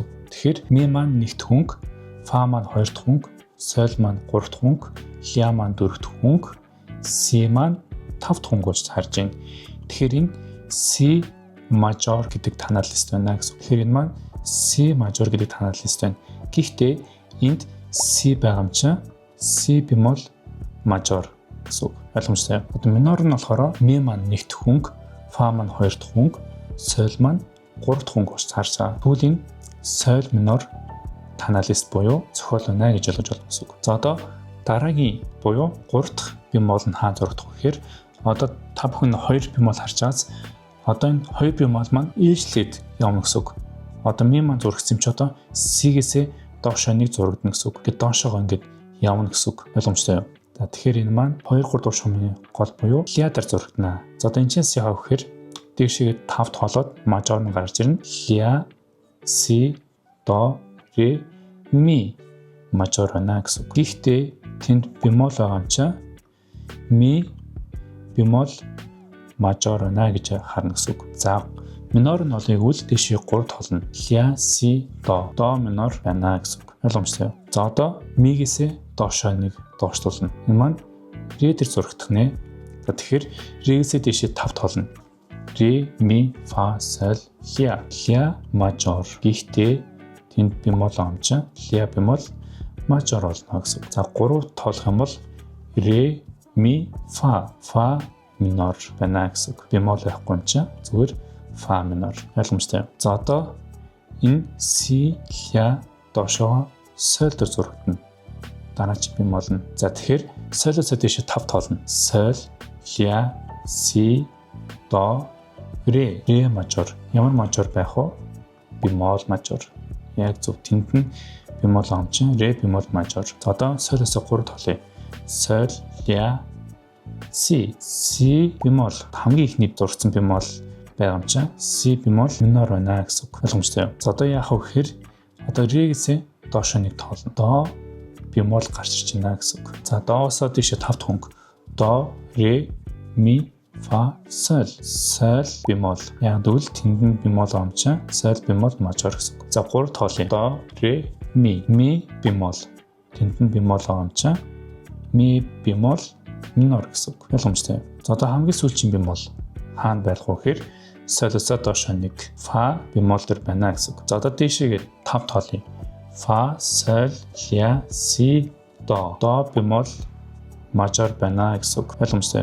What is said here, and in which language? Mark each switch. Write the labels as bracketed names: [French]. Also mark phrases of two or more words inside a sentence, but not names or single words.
[Mongolian] Тэгэхээр ми маань 1 дахь хөнгө, фа маань 2 дахь хөнгө, соль маань 3 дахь хөнгө, ля маань 4 дахь хөнгө, си маань 5 дахь хөнгө болж харж байна. Тэгэхээр энэ си мажор гэдэг таналист байна гэсэн. Тэгэхээр энэ маань си мажор гэдэг таналист байна. Гэхдээ энд си байгаа юм чинь си бемол мажор гэсэн. Ойлгомжтой. Одоо минор нь болохоор ми маань 1 дахь хөнгө, фа маань 2 дахь хөнгө, соль маань 3 дахь хөнгө болж харсаа. Тэгвэл энэ соль минор таналист буюу зохиол байна гэж ойлгож байна гэсэн үг. За одоо дараагийн буюу 3 дахь бемол нь хаана зурагдах вэ гэхээр одоо та бүхэн 2 бемол харж байгаас одоо энэ 2 бемол маань ээлжлээд явна гэсэн үг. Одоо ми маань зурагсан юм чи одоо C-гээсээ доошоо нэг зурагдана гэсэн үг. Ингээд доошоогоо ингээд явна гэсэн үг. Ойлгомжтой юу? За тэгэхээр энэ маань 2 3 дугаар шугамын гол буюу ля дээр зурагдана. За одоо энэ чинь яах вэ гэхээр дээшээгээ 5 тоолоод мажор нь гарч ирнэ. Ля, си, до, ре, ми мажор байна гэсэн үг. Гэхдээ тэнд бемол байгаа юм чи ми бемол мажор байна гэж харна гэсэн үг. За минор нь олыг үл дэшээ 3 тоолно. Ля, си, до минор байна гэсэн үг. Ойлгомжтой юу? За одоо ми-гээсээ доошоо нэг доошлуулна. Энэ маань ре дээр зурагдах нэ. За тэгэхээр ре-гээсээ дэшээ 5 тоолно. Ре, ми, фа, соль, ля. Ля мажор. Гэхдээ тэнд бемол амч ля бемол мажор болно гэсэн үг. За 3 тоолох юм бол ре, ми, фа минор байна гэсэн үг. Бемол байхгүй юм чи зүгээр фа минор. Ойлгомжтой. За одоо энэ си, ля доошоо соль дээр зурагдана. Дараач бемол нь. За тэгэхээр солиос дэше 5 тоолно. Соль, ля, си, до, ре мажор. Ямар мажор байх вэ? Бемол мажор. Яг зөв. Тэнд нь бемол амч ре бемол мажор. За одоо солиос 3 тоолъё. Соль, ля, си бемол хамгийн ихний зурсан бемол байгаа юм чинь си бемол минор байна гэсэн үг. Ойлгомжтой юу? За одоо яах вэ гэхээр одоо ре-гээсээ доошоо нэг тоолно. До бемол гарч ирж байна гэсэн үг. За доосоо дэше 5 дахь хөнгө. До, ре, ми, фа, соль бемол. Яг дүүл тэнд нь бемол юм чинь соль бемол мажор гэсэн үг. За 3 тоолъё. До, ре, ми бемол. Тэнд нь бемол юм чинь ми бемол минор гэсэн үг. Ойлгомжтой. За одоо хамгийн сүүлчийн бемол хаана байх вэ гэхээр солиосоо доошоо нэг фа бемол дээр байна гэсэн үг. За одоо дээшээгээ 5 тоолъё. Фа, соль, ля, си, до бемол мажор байна гэсэн үг. Ойлгомжтой.